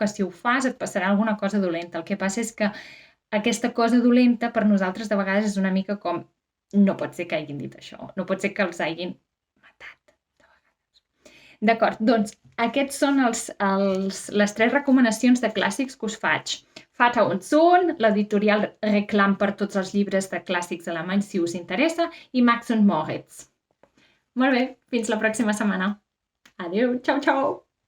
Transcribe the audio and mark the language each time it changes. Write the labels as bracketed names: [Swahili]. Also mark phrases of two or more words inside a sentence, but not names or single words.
[Catalan] Que si ho fas et passarà alguna cosa dolenta. El que passa és que aquesta cosa dolenta per nosaltres de vegades és una mica com no pot ser que hagin dit això, no pot ser que els hagin matat. D'acord, doncs aquests són les 3 recomanacions de clàssics que us faig. Vater und Sohn, l'editorial Reclam per tots els llibres de clàssics alemanys si us interessa, i Max und Moritz. Molt bé, fins la pròxima setmana. Adéu, xau, xau!